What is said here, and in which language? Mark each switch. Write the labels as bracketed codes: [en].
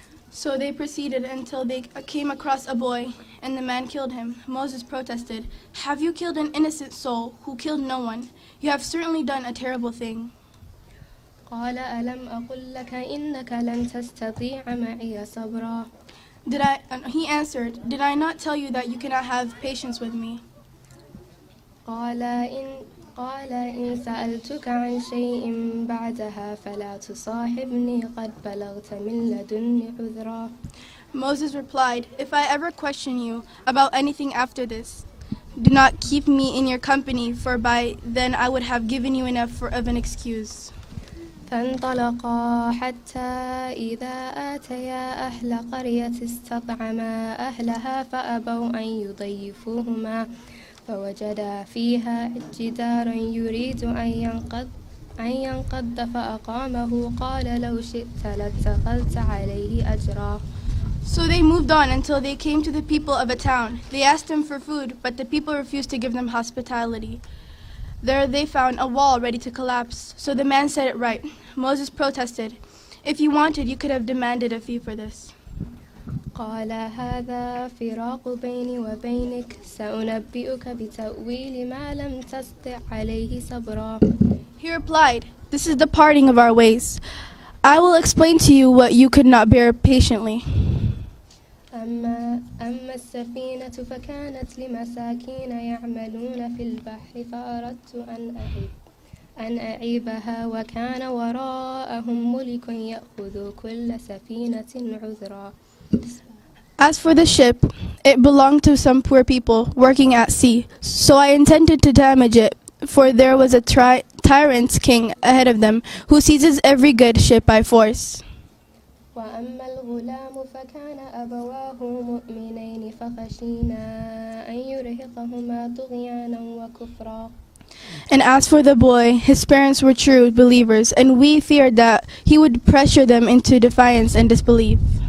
[en] So they proceeded until they came across a boy, and the man killed him. Moses protested, "Have you killed an innocent soul who killed no one? You have certainly done a terrible thing." [ar] قال ألم أقل لك إنك لن تستطيع معي صبرا. [en] He answered, "Did I not tell you that you cannot have patience with me?" [ar] قال إن سألتك عن شيء بعدها فلا تصاحبني قد بلغت من لدني عذرا. [en] Moses replied, "If I ever question you about anything after this, do not keep me in your company, for by then I would have given you enough of an excuse." [ar] فانطلقا حتى إذا آتيا أهل قرية استطعما أهلها فأبوا أن يضيفوهما فوجدا فيها جدارا يريد أن ينقض فأقامه قال لو شئت لاتخذت عليه أجرا. [en] So they moved on until they came to the people of a town. They asked them for food, but the people refused to give them hospitality. There they found a wall ready to collapse, so the man set it right. Moses protested, "If you wanted, you could have demanded a fee for this." [ar] قال هذا فراق بيني وبينك سأنبئك بتأويل ما لم تستطع عليه صبرا. [en] He replied, "This is the parting of our ways. I will explain to you what you could not bear patiently." [ar] أما السفينة فكانت لمساكين يعملون في البحر فأردت أن أعيبها وكان وراءهم ملك يأخذ كل سفينة عذرا. [en] As for the ship, it belonged to some poor people working at sea, so I intended to damage it, for there was a tyrant king ahead of them who seizes every good ship by force. [ar] وأما الغلام فكان أبواه مؤمنين فخشينا أن يرهقهما طغيانا وكفرا. [en] And as for the boy, his parents were true believers, and we feared that he would pressure them into defiance and disbelief.